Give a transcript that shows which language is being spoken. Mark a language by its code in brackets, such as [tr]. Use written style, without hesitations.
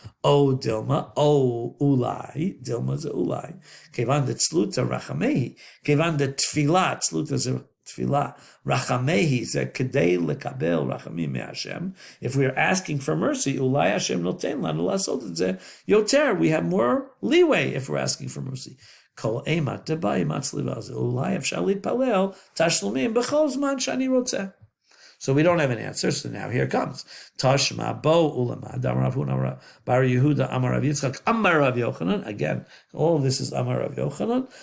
[he] או דילמה, או אולי, דילמה זה אולי, כיוון דצלותא רחמי, כיוון דתפילה, צלותא זה תפילה, רחמי זה כדי לקבל רחמים מהשם. [en] If we're asking for mercy, אולי השם נותן לנו לעשות את זה יותר. We have more leeway if we're asking for mercy. [he] כל אימת דבאי מצליבה, זה אולי אפשר להתפלל תשלומים בכל זמן שאני רוצה. [en] So we don't have an answer, so now here comes. Tashma bo ulamad, Amar Rav Huna bar Yehuda, Amar Rav Yitzchak, Amar Rav Yochanan. Again, all this is Amar Rav Yochanan.